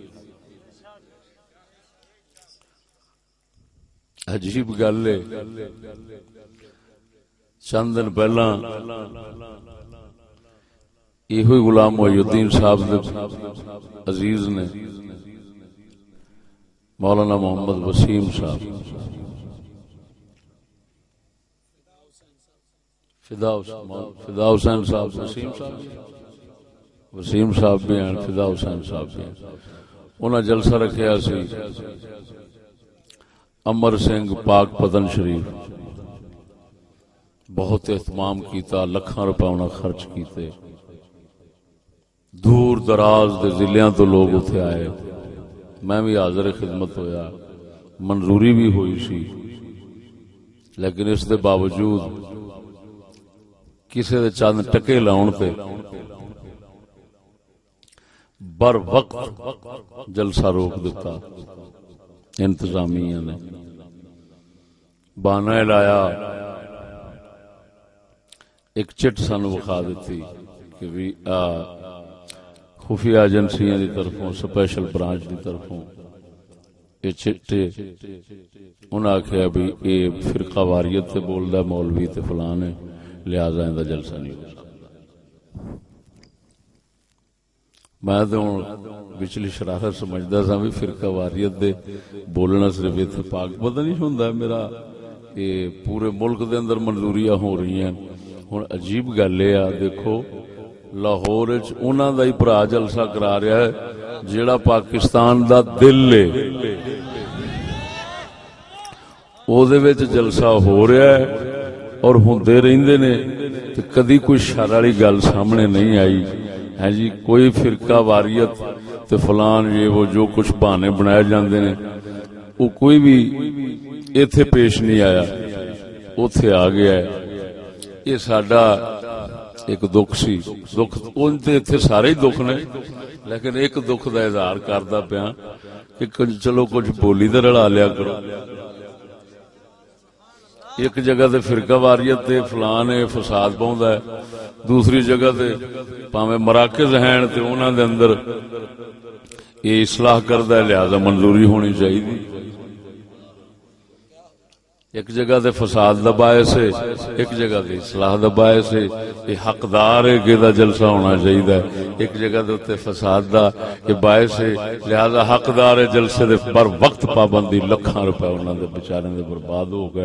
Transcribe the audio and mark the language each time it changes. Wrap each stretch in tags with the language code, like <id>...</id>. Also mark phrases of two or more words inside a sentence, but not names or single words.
<pa>عجیب گل ہے، چند دن پہلا یہ غلام محی الدین صاحب عزیز نے مولانا محمد وسیم صاحب فدا حسین صاحب وسیم صاحب بھی ہیں، فدا حسین صاحب بھی ہیں، انہاں جلسہ رکھیا سی امر سنگھ پاک پتن شریف، بہت اہتمام کیتا، لکھاں روپے انہاں خرچ کیتے، دور دراز دے ضلعوں تو لوگ اتھے آئے، میں بھی حاضر خدمت ہویا، منظوری بھی ہوئی سی، لیکن اس دے باوجود کسی دے چند ٹکے لاؤن تے بر وقت جلسہ روک دیتا انتظامیہ نے، بہانہ لایا، ایک چٹ سانو بخا دیتی کہ بھی خفیہ ایجنسیاں دی طرفوں، سپیشل برانچ دی طرفوں یہ چٹے انہاں آکھیا بھی اے فرقہ واریت تے بولدا مولوی تے فلان ہے، لہذا ان دا جلسہ نہیں ہو سکتا۔ میں تو پچھلی شرارت سمجھدا سا بھی فرقہ واریت دے بولنا صرف اتفاق پتہ نہیں ہوندا میرا، یہ پورے ملک دے اندر منظوریاں ہو رہی ہیں۔ ہن عجیب گل ہے، دیکھو لاہور وچ انہاں دا ہی بھرا جلسہ کرا رہا ہے جیڑا پاکستان دا دل ہے، او دے وچ جلسہ ہو رہا ہے اور ہوندے رہندے نے تے کدی کوئی شر والی گل سامنے نہیں آئی ہے جی۔ کوئی فرقہ واریت تے فلان یہ وہ جو کچھ بہانے بنائے جاندے نے وہ کوئی بھی ایتھے پیش نہیں آیا، اوتھے آ گیا ہے۔ یہ ساڈا ایک دکھ سی، دکھ اون تے ایتھے سارے ہی دکھ نے، لیکن ایک دکھ دا اظہار کردا پیا کہ چلو کچھ بولی تے رلا لیا کرو۔ ایک جگہ تے فرقہ واریت تے فلان ہے فساد پاوندا ہے، دوسری جگہ تے پاویں مراکز ہیں تے انہاں دے اندر یہ اصلاح کردا ہے، لہذا منظوری ہونی چاہیے۔ ایک جگہ تے فساد دا باعث ہے، ایک جگہ تے اصلاح دا باعث ہے، یہ حقدار ہے کہ دا جلسہ ہونا چاہیے، ایک جگہ تے فساد دا یہ باعث ہے، لہذا حقدار ہے جلسے دے بر وقت پابندی، لکھاں روپے انہاں دے بیچارے دے برباد ہو گئے۔</pa>